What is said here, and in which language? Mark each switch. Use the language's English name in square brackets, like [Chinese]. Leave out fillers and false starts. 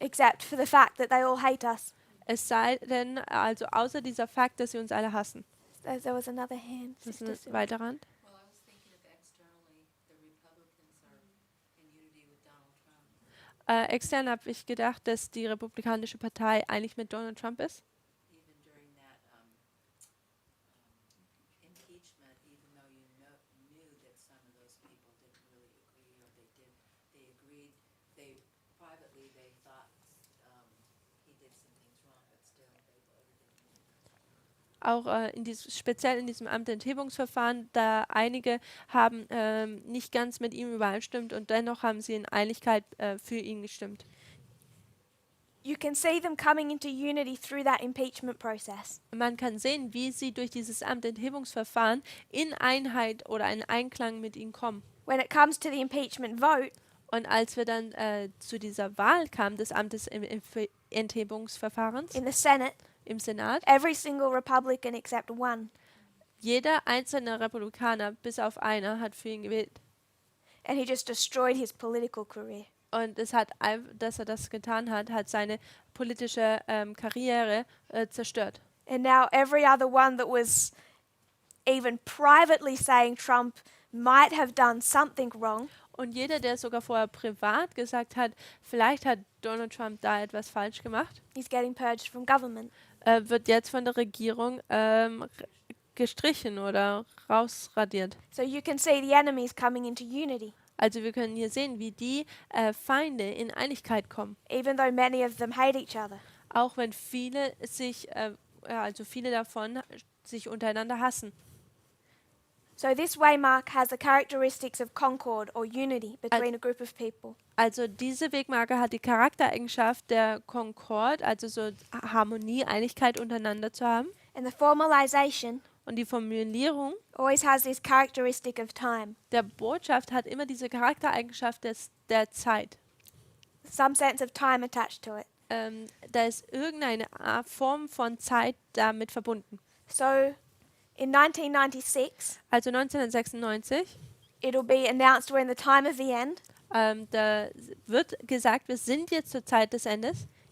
[English] except for the fact that they all hate us. [German] Es sei denn, also außer dieser Fakt, dass sie uns alle hassen. [English] There was another hand. [German] Das ist [English] Sister [German] ein [English] Sue. [German] weiterer Rand. [English] Well, I was thinking if externally the Republicans are in unity with Donald Trump, [German] Extern habe ich gedacht, dass die Republikanische Partei eigentlich mit Donald Trump ist. [English] even during that impeachment, even though you knew that some of those people didn't really agree, or they agreed, privately they thought he did some things wrong, but still they voted in. [German] Auch speziell in diesem Amtenthebungsverfahren, da einige haben nicht ganz mit ihm übereinstimmt und dennoch haben sie in Einigkeit für ihn gestimmt. [English] You can see them coming into unity through that impeachment process. [German] Man kann sehen, wie sie durch dieses Amtenthebungsverfahren in Einheit oder in Einklang mit ihm kommen. [English] When it comes to the impeachment vote, [German] Und als wir dann zu dieser Wahl kamen, des Amtenthebungsverfahrens [English] in the Senate, [German] im Senat, [English] every single Republican except one, [German] jeder einzelne Republikaner, bis auf einer, hat für ihn gewählt. [English] and he just destroyed his political career. [German] Und dass er das getan hat, hat seine politische Karriere zerstört. [English] And now every other one that was even privately saying Trump might have done something wrong, [German] Und jeder, der sogar vorher privat gesagt hat, vielleicht hat Donald Trump da etwas falsch gemacht, [English] he's getting purged from government. [German] wird jetzt von der Regierung gestrichen oder rausradiert. [English] So you can see the enemies coming into unity, [German] Also wir können hier sehen, wie die Feinde in Einigkeit kommen. [English] even though many of them hate each other. [German] Auch wenn viele davon sich untereinander hassen. [English] So this waymark has the characteristics of concord or unity between a group of people. [German] Also diese Wegmarke hat die Charaktereigenschaft der Concord, also so Harmonie, Einigkeit untereinander zu haben. [English] And the formalization [German] Und die Formulierung [English] always has this characteristic of time, [German] der Botschaft hat immer diese Charaktereigenschaft der Zeit. [English] some sense of time attached to it. [German] Da ist irgendeine Form von Zeit damit verbunden. [English] So in 1996, [German] Also 1996, [English] it'll be announced we're in the time of the end. [German] da wird gesagt, wir sind jetzt zur Zeit des Endes.